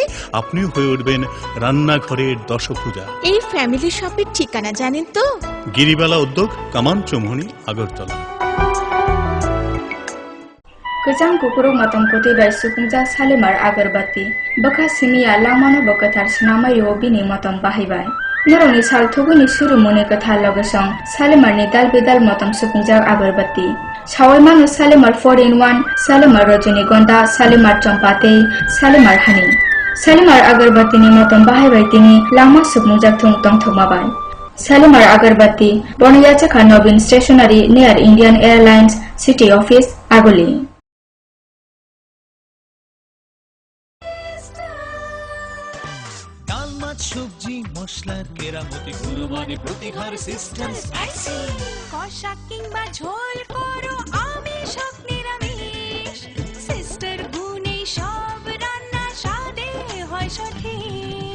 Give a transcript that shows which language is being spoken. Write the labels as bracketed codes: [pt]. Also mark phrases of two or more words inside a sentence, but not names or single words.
[bn] আপনি হয়ে উঠবেন রান্নাঘরের দশভুজা। এই ফ্যামিলি শপের ঠিকানা জানেন তো? গিরিবালা উদ্যোগ, কামান চৌমুহনী, আগরতলা। [trp] गोजां गुगुरु मतम कोटिबाय सुफुंजा सालेमार आगरबाती बखा सिमिया लामानो बकथार सिनामायो बिनि मतम बाहायबाय। नरंनि सालथुगुनि सुरुमुनि कथा लगसं सालेमारनि दाल बेदाल मतम सुफुंजा आगरबाती सावय मानु सालेमार 4-in-1, सालेमार रजनीगंधा, सालेमार चम्पाते, सालेमार हानि। सालेमार आगरबातीनि मतम बाहायबाय तिनि लामा सुफुंजा थुं तंथमाबाय। सालेमार आगरबाती बनियाचखा नवीन स्टेशनारी नियर इंडियन एयरलाइंस सिटी ऑफिस आगोली। [bn] সবজি মশলার কেরামতি গুণমানে প্রতি ঘর সিস্টেম স্পাইসি। কষা কিংবা ঝোল করো আমিষ হোক নিরামিষ, সিস্টার গুণে সব রান্না স্বাদে হয় সঠিক।